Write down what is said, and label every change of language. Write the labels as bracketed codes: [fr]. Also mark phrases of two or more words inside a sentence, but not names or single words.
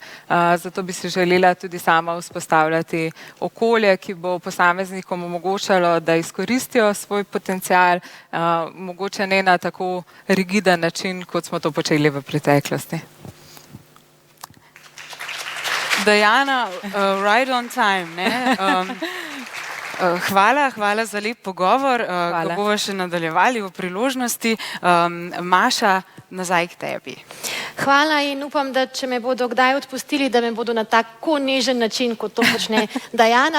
[sl] Zato bi si želela tudi sama vzpostavljati okolje, ki bo posameznikom omogočalo, da izkoristijo svoj potencial, mogoče ne na tako rigiden način, kot smo to počeli v preteklosti. Dajana, [en] right on time, [sl] ne? Hvala za lep pogovor, ko bomo še nadaljevali v priložnosti. Maša, nazaj k tebi. Hvala in upam, da če me bodo kdaj odpustili, da me bodo na tako nežen način, kot to počne Dajana.